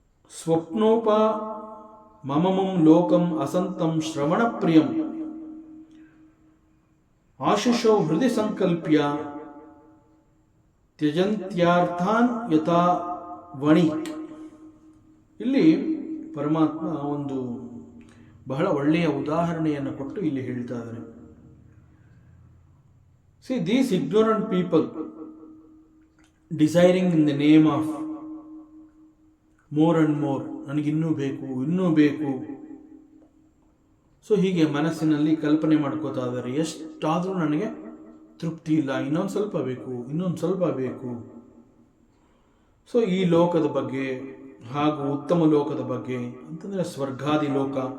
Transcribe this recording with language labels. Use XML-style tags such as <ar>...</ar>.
<sa>ಸ್ವಪ್ನೋಪ ಮಮಮಂ ಲೋಕಂ ಅಸಂತಂ ಶ್ರವಣ ಪ್ರಿಯಂ ಆಶಿಷೋ ಹೃದಯ ಸಂಕಲ್ಪ್ಯ ತ್ಯಜಂತ್ಯಾರ್ಥಾನ್ ಯಥಾ ವಣಿಕ್.</sa> <kn>ಇಲ್ಲಿ ಪರಮಾತ್ಮ ಒಂದು ಬಹಳ ಒಳ್ಳೆಯ ಉದಾಹರಣೆಯನ್ನು ಕೊಟ್ಟು ಇಲ್ಲಿ ಹೇಳ್ತಾ ಇದ್ದಾರೆ.</kn> <en>See, these ignorant people desiring in the name of more and more,</en> <kn>ನನಗಿನ್ನೂ ಬೇಕು, ಇನ್ನೂ ಬೇಕು. ಸೊ ಹೀಗೆ ಮನಸ್ಸಿನಲ್ಲಿ ಕಲ್ಪನೆ ಮಾಡ್ಕೋತಾ ಇದ್ದಾರೆ. ಎಷ್ಟಾದರೂ ನನಗೆ ತೃಪ್ತಿ ಇಲ್ಲ, ಇನ್ನೊಂದು ಸ್ವಲ್ಪ ಬೇಕು, ಇನ್ನೊಂದು ಸ್ವಲ್ಪ ಬೇಕು. ಸೊ ಈ ಲೋಕದ ಬಗ್ಗೆ ಹಾಗೂ ಉತ್ತಮ ಲೋಕದ ಬಗ್ಗೆ ಅಂತಂದರೆ ಸ್ವರ್ಗಾದಿ ಲೋಕ.</kn>